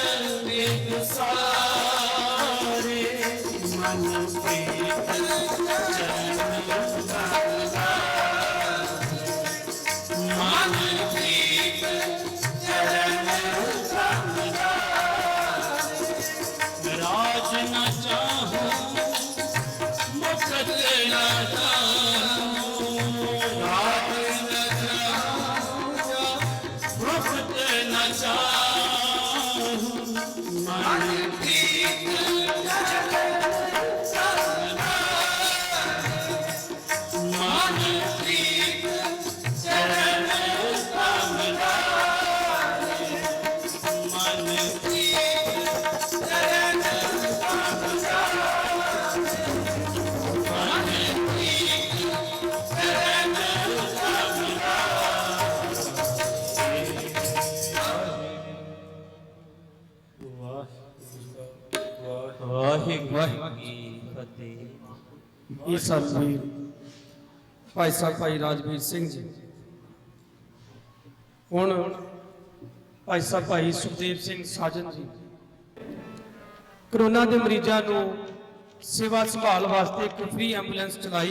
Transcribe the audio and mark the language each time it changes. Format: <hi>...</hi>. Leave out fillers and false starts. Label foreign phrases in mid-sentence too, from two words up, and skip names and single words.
<pa>ਬੇਗੁਸਾਰੇ, ਮਨ ਪ੍ਰੀਤ ਚਰਣ ਕਮਲਾ, ਮਨ ਪ੍ਰੀਤ ਚਰਣ ਕਮਲਾ, ਰਾਜ ਨ ਚਾਹੂੰ, ਮੁਕਤ ਨ ਚਾਹੂੰ, ਰਾਜ ਨ ਚਾਹੂੰ, ਮੁਕਤ ਨ ਚਾਹੂੰ, ਮਨ ਪ੍ਰੀਤ ਚਰਣ ਕਮਲਾ, ਮਨ ਪ੍ਰੀਤ ਚਰਣ ਕਮਲਾ, ਮਨ ਪ੍ਰੀਤ ਚਰਣ ਕਮਲਾ, ਮਨ ਪ੍ਰੀਤ ਚਰਣ ਕਮਲਾ। ਵਾਹਿਗੁਰੂ ਜੀ ਫ਼ਤਹਿ। ਇਹ ਸਤਿਵੀਰ ਭਾਈ ਸਾਹਿਬ ਭਾਈ ਰਾਜਵੀਰ ਸਿੰਘ ਜੀ, ਹੁਣ ਭਾਈ ਸਾਹਿਬ ਭਾਈ ਸੁਖਦੇਵ ਸਿੰਘ ਸਾਜਨ ਜੀ ਕਰੋਨਾ ਦੇ ਮਰੀਜ਼ਾਂ ਨੂੰ ਸੇਵਾ ਸੰਭਾਲ ਵਾਸਤੇ ਇੱਕ</pa> <en>free ambulance</en> <pa>ਚਲਾਈ।</pa>